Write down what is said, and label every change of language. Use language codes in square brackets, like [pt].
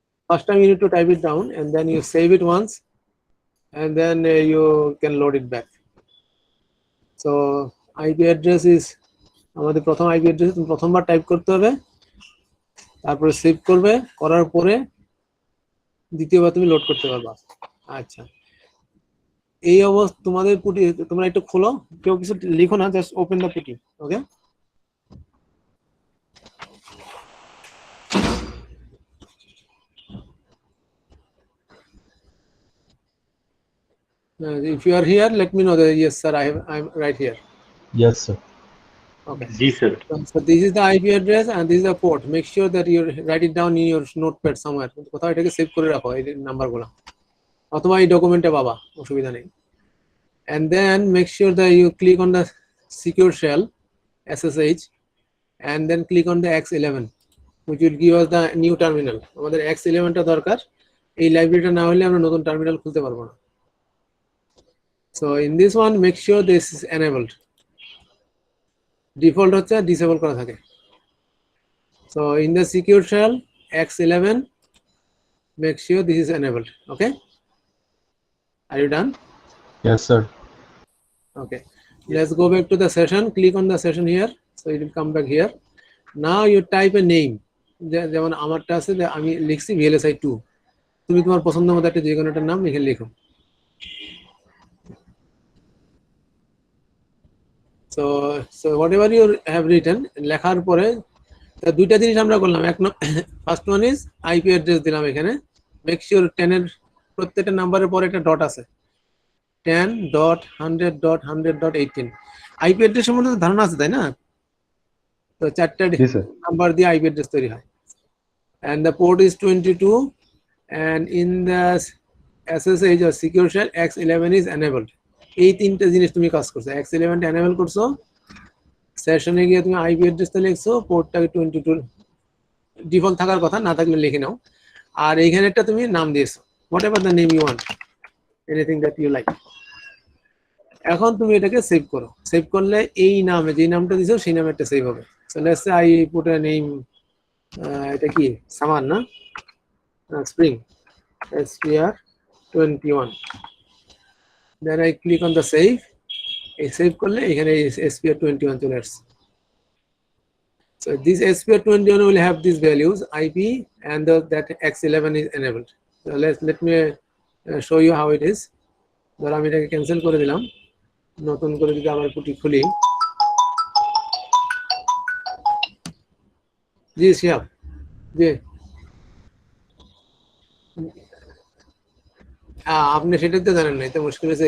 [en] First time you need to type it down, and then you save it once, and then you can load it back. So IP address is [bn] আমাদের প্রথম IP address তুমি প্রথমবার type করতে হবে, তারপরে save করবে, করার পরে দ্বিতীয়বার তুমি লোড করতে পারবা। আচ্ছা, এই অবস্থা তোমাদের পুটি, তোমরা একটু খোলো, কেউ কিছু লিখো না, [en] Just open the PuTTY. Okay, if you are here, let me know that yes sir, I'm right here. Yes sir. Okay. [bn] Ji sir. [en] So this is the IP address and this is the port. Make sure that you write it down in your notepad somewhere. [bn] কোথাও এটাকে save করে রাখো এই নাম্বারগুলো, অথবা এই ডকুমেন্টে পাবা, অসুবিধা নেই। [en] And then make sure that you click on the secure shell SSH and then click on the X11, which will give us the new terminal. [bn] আমাদের X11 টা দরকার, এই লাইব্রেরিটা না হলে আমরা নতুন টার্মিনাল খুলতে পারবো না। [en] So in this one, make sure this is enabled. [bn] Default হচ্ছে disable করা থাকে। [en] So in the secure shell X11, make sure this is enabled. Okay, are you done? Yes sir. Okay, let's go back to the session. Click on the session here, so it will come back here. Now you type a name. [bn] যেমন আমারটা আছে যে আমি লিখছি VLSI 2, তুমি তোমার পছন্দ মতো একটা যে কোনো একটা নাম লিখে লিখো। [en] So whatever you have written, [bn] লেখার পরে দুইটা জিনিস আমরা করলাম। এক, [en] first one is [bn] IP address দিলাম এখানে। [en] make sure [bn] 10 এর প্রত্যেকটা নাম্বারের পরে একটা ডট আছে, 10.100.100.18। IP অ্যাড্রেস সম্বন্ধে ধারণা আছে তাই না? তো চারটা নাম্বার দিয়ে IP অ্যাড্রেস তৈরি হয়। [en] And the port is 22, and in the SSH or secure shell X11 is enabled. [bn] এই তিনটা জিনিস তুমি কাজ করছো। X11 টা এনেবল করছো, সেশনে গিয়ে তুমি IP অ্যাড্রেসটা লিখছো, পোর্টটাকে 22 ডিফল্ট থাকার কথা, না থাকলে লিখে নাও। আর এইখানেরটা তুমি নাম দিয়েছো, [en] whatever the name you want, anything that you like. [bn] এখন তুমি এটাকে সেভ করো। সেভ করলে এই নামে যে নামটা দিছো সেই নামে একটা সেভ হবে। [en] So let's say I put a name, [bn] এটা কি সামার না, spring, [en] SPR21, then I click on the save. [bn] এই সেভ করলে এখানে SPR21 চলে আসছে। [en] So this SPR21 will have these values, IP, and that X11 is enabled. So let me show you how it is. [bn] ধর আমি এটাকে cancel করে দিলাম, নতুন করে যদি আবার পুটি খুলি। জি শিয়াব, জি আপনি সেটা তো জানেন না, এটা মুশকিল আছে।